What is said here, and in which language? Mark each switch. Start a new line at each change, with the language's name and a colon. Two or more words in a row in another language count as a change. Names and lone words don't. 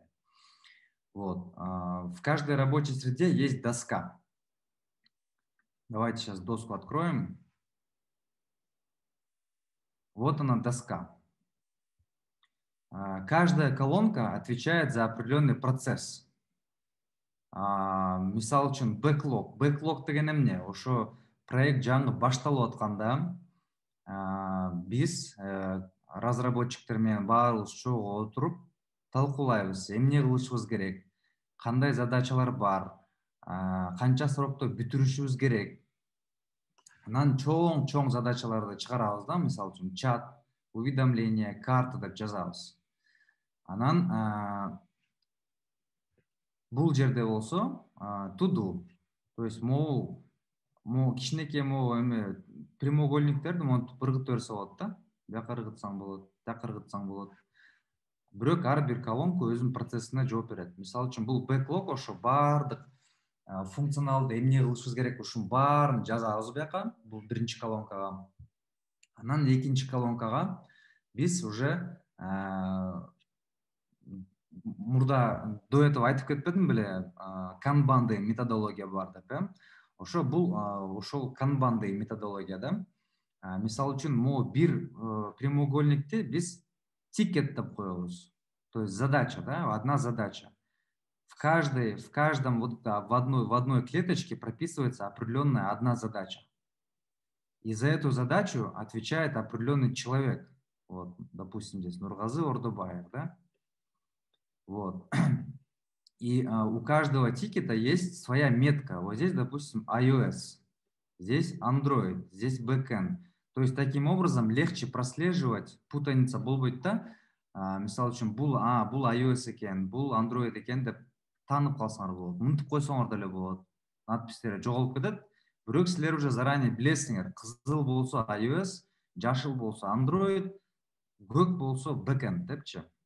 Russian: Вот. В каждой рабочей среде есть доска. Давайте сейчас доску откроем. Вот она, доска. Каждая колонка отвечает за определенный процесс.
Kyrgyz: Мисал үчүн бэклог. Бэклог деген эмне? Ошо проект жаңы башталып атканда биз разработчиктер менен баарыбыз чогуу отуруп талкуулайбыз. Эмне кылышыбыз керек? Кандай задачалар бар? Канча срокто бүтүрүшүбүз керек? Анан чоң задачаларды чыгарабыз да, мисалы үчүн чат, уведомление, карта деп жазабыз. Анан бул жерде болсо
English: to do,
Russian: то есть
Kyrgyz: могу кичинекей эме прямоугольниктерди монтип ыргытып берсе болот да. бияка ыргытсаң болот, тияка ыргытсаң болот. Бирок ар бир колонка өзүнүн процессине жооп берет. Мисалы үчүн бул бэклог ошо баардык функционалды эмне кылышыбыз керек ушунун баарын жазабыз бияка, бул биринчи колонкага. Анан экинчи колонкага биз уже мурда
Russian: до этого
Kyrgyz: айтып кетпедим беле, канбанды методология бар деп, ошо бул ошол канбанды методологияда мисалы үчүн могу бир прямоугольникти биз тикет деп коебуз.
Russian: То есть задача, да, одна задача. В каждом вот в одной клеточке прописывается определенная одна задача. И за эту задачу отвечает определенный человек. Вот, допустим, здесь Нургазы Ордубаев, да? Вот. И у каждого тикета есть своя метка. Вот здесь, допустим, iOS, здесь Android, здесь backend. То есть таким образом легче прослеживать,
Kyrgyz: путаница болбойт да, мисалы үчүн бул iOS экен, бул Android экен деп таанып калсаңар болот, унутуп койсоңор деле болот, надпистери жоголуп кетет. Бирок силер уже заранее билесиңер, кызыл болсо iOS, жашыл болсо Android, көк болсо backend депчи.